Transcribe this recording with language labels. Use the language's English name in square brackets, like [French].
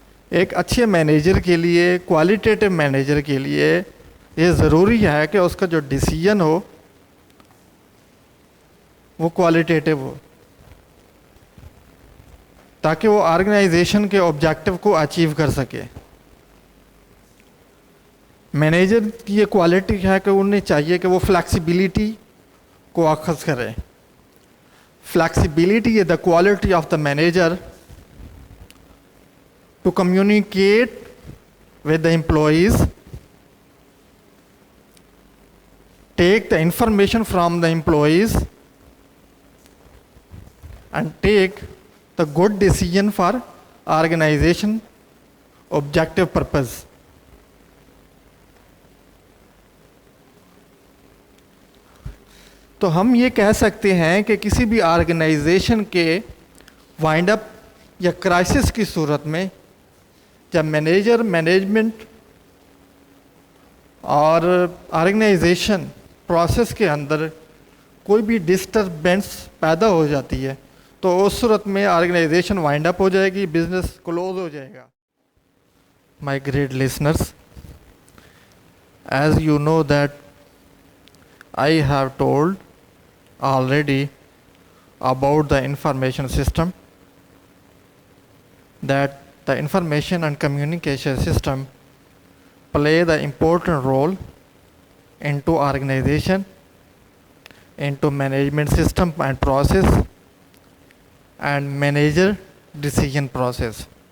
[Urdu] ایک اچھے مینیجر کے لیے، کوالٹیٹیو مینیجر کے لیے یہ ضروری ہے کہ اس کا جو ڈیسیژن ہو وہ کوالٹیٹیو ہو، تاکہ وہ آرگنائزیشن کے آبجیکٹو کو اچیو کر سکے. مینیجر کی یہ کوالٹی ہے کہ انہیں چاہیے کہ وہ فلیکسیبلٹی کو اخذ کرے. [English] Flexibility is the quality of the manager to communicate with the employees, take the information from the employees and take the good decision for organization objective purpose. [Urdu] تو ہم یہ کہہ سکتے ہیں کہ کسی بھی آرگنائزیشن کے وائنڈ اپ یا کرائسس کی صورت میں جب مینیجر، مینجمنٹ اور آرگنائزیشن پروسیس کے اندر کوئی بھی ڈسٹربینس پیدا ہو جاتی ہے تو اس صورت میں آرگنائزیشن وائنڈ اپ ہو جائے گی، بزنس کلوز ہو جائے گا. [English] My great listeners, as you know that I have told already about the information system, that the information and communication system play the important role into organization, into management system and process, and manager decision process.